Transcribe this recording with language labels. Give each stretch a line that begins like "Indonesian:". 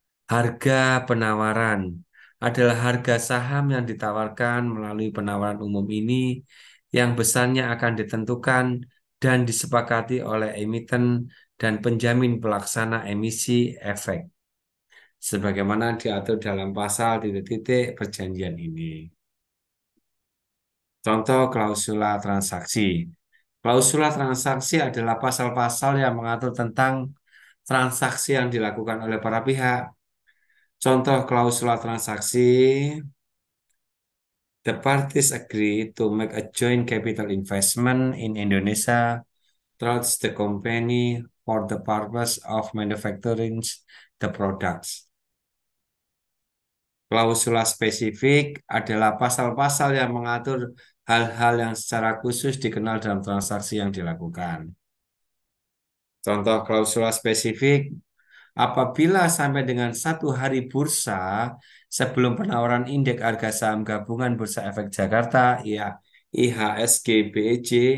Indonesian: Harga penawaran adalah harga saham yang ditawarkan melalui penawaran umum ini yang besarnya akan ditentukan dan disepakati oleh emiten dan penjamin pelaksana emisi efek, sebagaimana diatur dalam pasal titik-titik perjanjian ini. Contoh klausula transaksi. Klausula transaksi adalah pasal-pasal yang mengatur tentang transaksi yang dilakukan oleh para pihak. Contoh klausula transaksi,
English: the parties agree to make a joint capital investment in Indonesia through the company for the purpose of manufacturing the products.
Indonesian: Klausula spesifik adalah pasal-pasal yang mengatur hal-hal yang secara khusus dikenal dalam transaksi yang dilakukan. Contoh klausula spesifik, apabila sampai dengan 1 hari bursa sebelum penawaran indeks harga saham gabungan Bursa Efek Jakarta ya IHSG BEJ